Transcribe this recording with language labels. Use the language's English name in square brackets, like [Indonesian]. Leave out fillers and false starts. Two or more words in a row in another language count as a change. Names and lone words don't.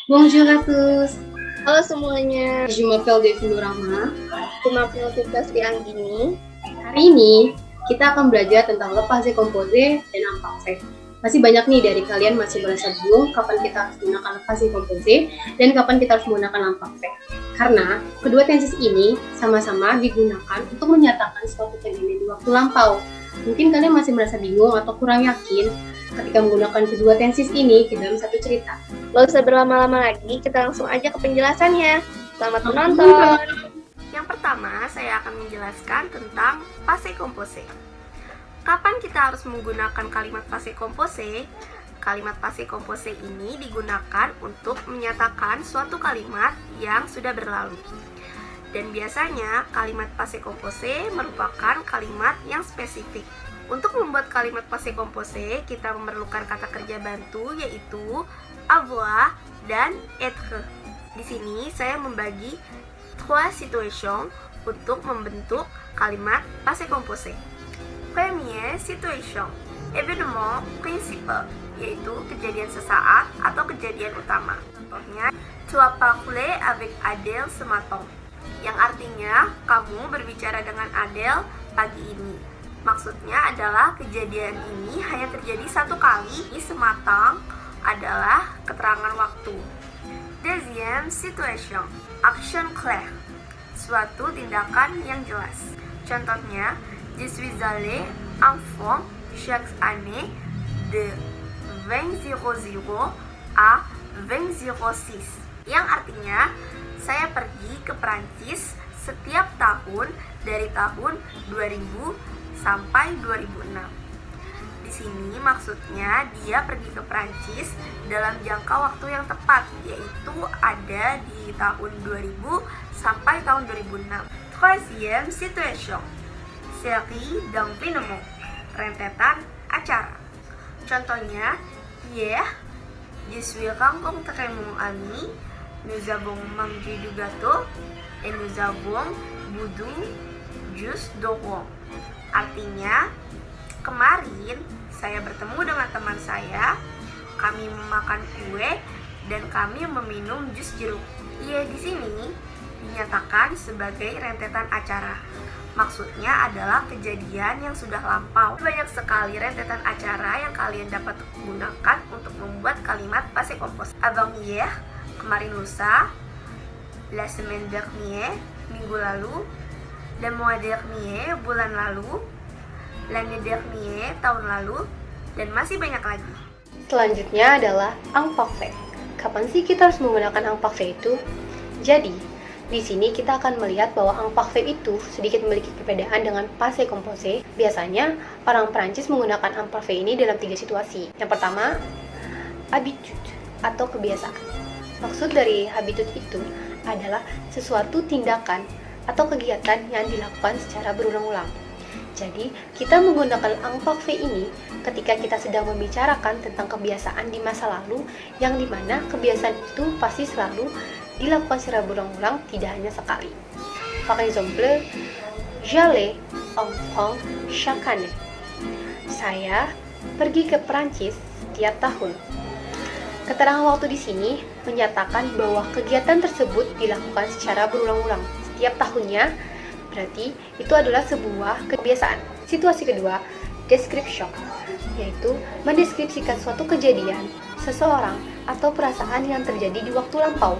[French] Bonjour à tous, [Indonesian] Halo semuanya, [French] je m'appelle Devin Rama. je m'appelle Firdausi Anggini. [Indonesian] Hari ini kita akan belajar tentang [French] le passé composé [Indonesian] dan imparfait. Masih banyak nih dari kalian masih merasa bingung kapan kita harus menggunakan [French] le passé composé [Indonesian] dan kapan kita harus menggunakan imparfait. Karena kedua tenses ini sama-sama digunakan untuk menyatakan suatu kejadian di waktu lampau. Mungkin kalian masih merasa bingung atau kurang yakin ketika menggunakan kedua tenses ini ke dalam satu cerita. Gak usah berlama-lama lagi, kita langsung aja ke penjelasannya. Selamat menonton. Yang pertama, saya akan menjelaskan tentang [French] passé composé. [Indonesian] Kapan kita harus menggunakan kalimat [French] passé composé? [Indonesian] Kalimat [French] passé composé [Indonesian] ini digunakan untuk menyatakan suatu kalimat yang sudah berlalu. Dan biasanya kalimat [French] passé composé [Indonesian] merupakan kalimat yang spesifik. Untuk membuat kalimat [French] passé composé, [Indonesian] kita memerlukan kata kerja bantu yaitu avoir dan être. Di sini saya membagi [French] trois situations [Indonesian] untuk membentuk kalimat [French] passé composé. Première situation, événement principal, [Indonesian] yaitu kejadian sesaat atau kejadian utama. Contohnya, [French] tu as parlé avec Adèle ce matin, [Indonesian] yang artinya kamu berbicara dengan Adele pagi ini. Maksudnya adalah kejadian ini hanya terjadi satu kali. Sematang adalah keterangan waktu. [French] Deuxième situation, action claire, [Indonesian] suatu tindakan yang jelas. Contohnya, [French] je suis allé en France chaque année de 2000 à 2006, [Indonesian] yang artinya saya pergi ke Prancis setiap tahun dari tahun 2000 sampai 2006. Di sini maksudnya dia pergi ke Prancis dalam jangka waktu yang tepat, yaitu ada di tahun 2000 sampai tahun 2006. [French] Troisième situation, série d'événements, [Indonesian] rentetan acara. Contohnya, [French] hier, je suis rencontré mon ami, nous avons mangé du gâteau, et nous avons bu jus d'orange. [Indonesian] Artinya, kemarin saya bertemu dengan teman saya, kami memakan kue, dan kami meminum jus jeruk. Ia di sini dinyatakan sebagai rentetan acara. Maksudnya adalah kejadian yang sudah lampau. Banyak sekali rentetan acara yang kalian dapat gunakan untuk membuat kalimat [French] passé composé. Avant-hier, [Indonesian] kemarin lusa, [French] la semaine dernière, [Indonesian] minggu lalu, [French] le mois dernier, [Indonesian] bulan lalu, [French] l'année dernière, [Indonesian] tahun lalu, dan masih banyak lagi. Selanjutnya adalah imparfait. Kapan sih kita harus menggunakan imparfait itu? Jadi, di sini kita akan melihat bahwa imparfait itu sedikit memiliki perbedaan dengan [French] passé composé. [Indonesian] Biasanya, orang Prancis menggunakan imparfait ini dalam 3 situasi. Yang pertama, habitude atau kebiasaan. Maksud dari habitude itu adalah sesuatu tindakan atau kegiatan yang dilakukan secara berulang-ulang. Jadi, kita menggunakan imparfait ini ketika kita sedang membicarakan tentang kebiasaan di masa lalu, yang dimana kebiasaan itu pasti selalu dilakukan secara berulang-ulang, tidak hanya sekali. [French] Par exemple, j'allais en France chaque année. [Indonesian] Saya pergi ke Prancis setiap tahun. Keterangan waktu di sini menyatakan bahwa kegiatan tersebut dilakukan secara berulang-ulang setiap tahunnya, berarti itu adalah sebuah kebiasaan. Situasi kedua, description, yaitu mendeskripsikan suatu kejadian, seseorang, atau perasaan yang terjadi di waktu lampau.